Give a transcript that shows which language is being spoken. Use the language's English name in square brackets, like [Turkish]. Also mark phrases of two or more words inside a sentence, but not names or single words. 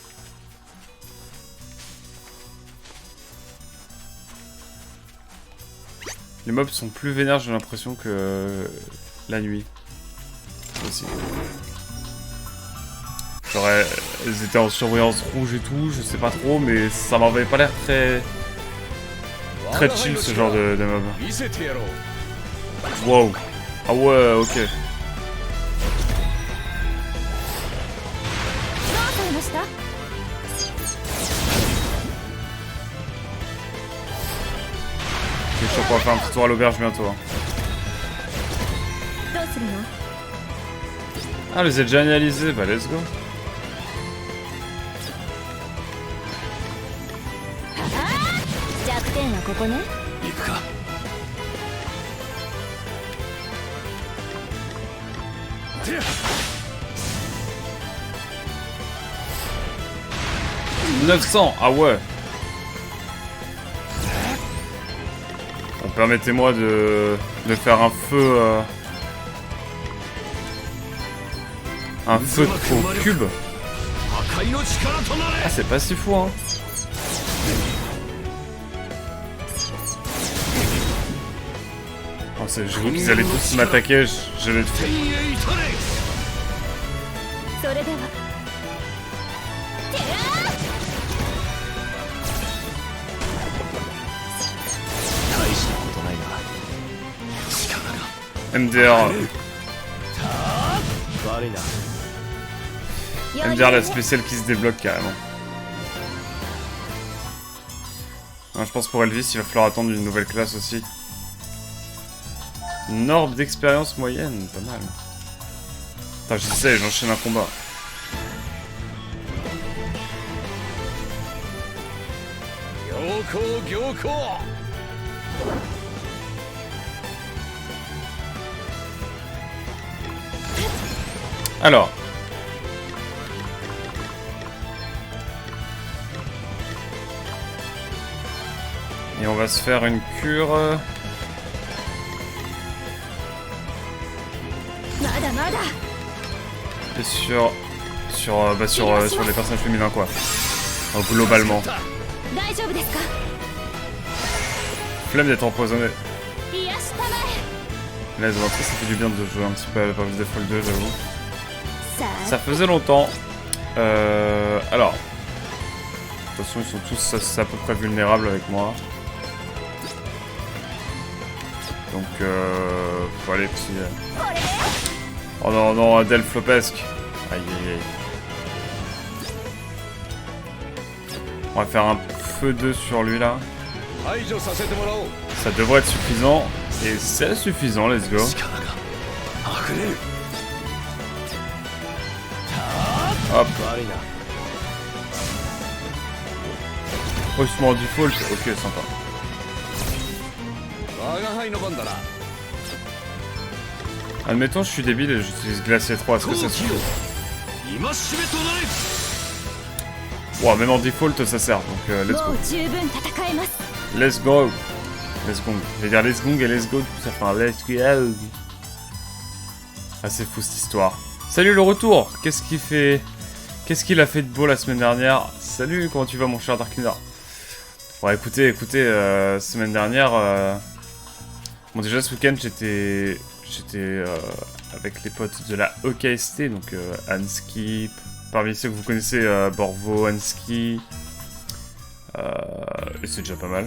[French] Les mobs sont plus vénères, j'ai l'impression, que la nuit. Aussi. Genre, elles étaient en surbrillance rouge et tout, je sais pas trop, mais ça m'avait pas l'air très chill ce genre de mob. [Japanese] 見せてやろう。 [French] Wow. Ah ouais, ok. [Japanese] どうされました？ [French] Je suis sûr qu'on va faire un petit tour à l'auberge bientôt. Hein. [Japanese] どうするの？ [French] Ah, les ai déjà analysés, bah [English] let's go. [Japanese] 弱点はここね。行くか。 [French] 900, ah ouais. Bon, permettez-moi de faire un feu... un feu au cube. [Japanese] 破壊の力となれ。 [French] Ah, c'est pas si fou, hein. Oh, j'ai vu qu'ils allaient tous m'attaquer, j'allais le faire. [Japanese] 天へ至れ。それでは。大したことないが力が [French] MDR, [Japanese] 悪いな。 [French] MDR la spéciale qui se débloque carrément. Non, je pense pour Elvis, il va falloir attendre une nouvelle classe aussi. Une orbe d'expérience moyenne, pas mal. Attends, j'essaie, j'enchaîne un combat. Alors. Et on va se faire une cure. [Japanese] まだまだ。 [French] Et sur les personnages féminins quoi. Alors, globalement. [Japanese] 大丈夫ですか？ [French] Flemme d'être empoisonné. [Japanese] 癒したまえ。 [French] Là, les entrées, ça fait du bien de jouer un petit peu à la Paris Default 2, j'avoue. [Japanese] さあ。 [French] Ça faisait longtemps. Alors. De toute façon, ils sont tous à peu près vulnérables avec moi. Donc, faut aller petit... Oh non, non, Adèle Flopesque. Aïe, aïe, aïe. On va faire un feu 2 sur lui, là. [Japanese] 排除させてもらおう。 [French] Ça devrait être suffisant. Et c'est suffisant, [English] let's go. [Japanese] 力が溢れる。 [French] Hop. [Japanese] 悪いな。 [French] Oh, ils se met en default. Ok, sympa. [Japanese] 我が輩の番だな。 [French] Admettons, je suis débile et j'utilise Glacier 3. Est-ce que ça suffit? [Japanese] 今しめとなれ。 [French] Wow, même en default, ça sert. Donc, [English] let's [Japanese] も [English] go. [Japanese] う十分戦えます。 [English] Let's go. Let's go. [French] Je vais dire [English] let's go [French] et [English] let's go. [French] Du coup, ça fait un [English] let's go. [French] Ah, c'est fou cette histoire. Salut le retour. Qu'est-ce qu'il fait? Qu'est-ce qu'il a fait de beau la semaine dernière? Salut, comment tu vas mon cher Darknir? Ouais, écoutez, semaine dernière... Bon, déjà ce week-end, j'étais avec les potes de la OKST, donc Hanski, parmi ceux que vous connaissez, Borvo, Hanski, et c'est déjà pas mal.